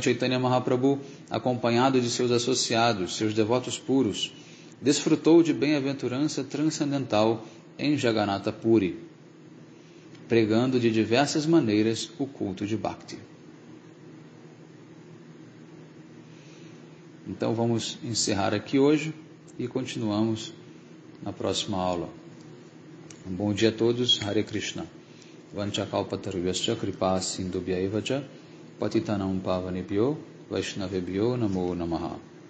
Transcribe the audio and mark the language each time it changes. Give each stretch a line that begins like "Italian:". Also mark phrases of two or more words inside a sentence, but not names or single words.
Portuguese: Chaitanya Mahaprabhu, acompanhado de seus associados, seus devotos puros, desfrutou de bem-aventurança transcendental em Jagannatha Puri, pregando de diversas maneiras o culto de Bhakti. Então vamos encerrar aqui hoje e continuamos na próxima aula. Um bom dia a todos. Hare Krishna.
Sanskrit: वाञ्छाकल्पतरुभ्यश्च कृपा सिन्धुभ्यएव च पतितानां पावनेभ्यो वैष्णवेभ्यो नमो नमः.